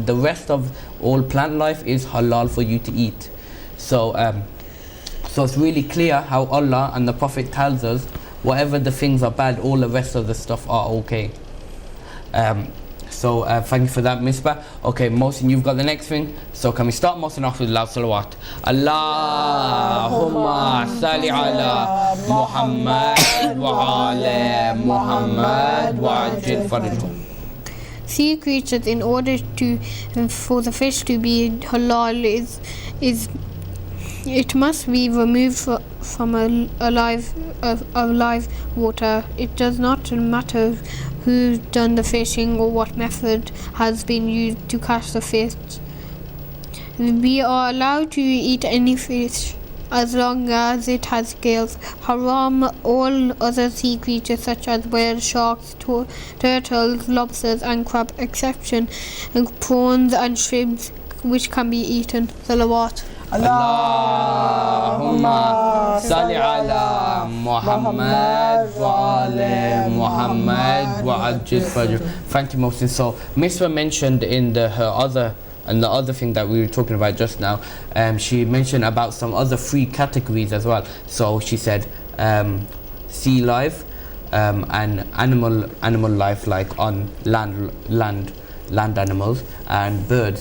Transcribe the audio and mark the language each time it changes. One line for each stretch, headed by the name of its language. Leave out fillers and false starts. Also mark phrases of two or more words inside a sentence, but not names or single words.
English: The rest of all plant life is halal for you to eat. So it's really clear how Allah and the Prophet tells us whatever the things are bad, all the rest of the stuff are okay. So thank you for that, Misbah. Okay, Mohsin, you've got the next thing. So can we start Mohsin off with loud salawat?
Arabic: اللهم صل على محمد وعلى محمد وعجل فرجهم.
English: Sea creatures, in order for the fish to be halal, is It must be removed from a live water. It does not matter who's done the fishing or what method has been used to catch the fish. We are allowed to eat any fish as long as it has scales. Haram all other sea creatures such as whales, sharks, turtles, lobsters and crab, exception and prawns and shrimps which can be eaten. Salawat.
Arabic: اللهم صل على محمد وعلى محمد وعجل فجر.
English: Thank you, Mohsin. So Misra mentioned in the other thing that we were talking about just now, she mentioned about some other three categories as well. So she said sea life and animal life, like on land animals, and birds.